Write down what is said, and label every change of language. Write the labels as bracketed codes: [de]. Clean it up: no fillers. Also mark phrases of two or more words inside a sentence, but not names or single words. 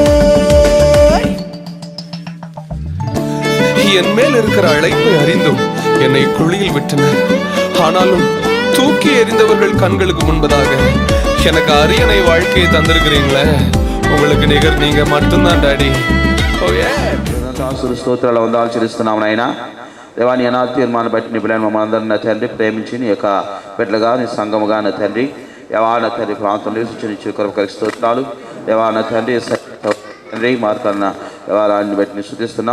[ta] என் மேல் இருக்கிற அழைப்பை அறிந்தும் என்னை குழியில் விட்டனர். ஆனாலும் தூக்கி எறிந்தவர்கள் கண்களுக்கு முன்பதாக எனக்கு அரியணை வாழ்க்கையை தந்திருக்கிறீங்களே, உங்களுக்கு நிகர் நீங்க மட்டும்தான் டாடி. [te] స్తోత్రాలు వందనాలు చెల్లిస్తున్నాము నాయన. దేవా, నీ అనాథ తీర్మానం బట్టి నీ పిల్లలను మమ్మల్ని అందరినీ నా తండ్రి ప్రేమించి నీ యొక్క బిడ్డలుగా నీ సంఘముగా నా తండ్రి దేవా నా తండ్రి ప్రాంతంలో నివసించి కొరకు స్తోత్రాలు. దేవా నా తండ్రి తండ్రి మార్కన్న దేవాలయాన్ని బట్టి నీ స్తుతిస్తున్నాం.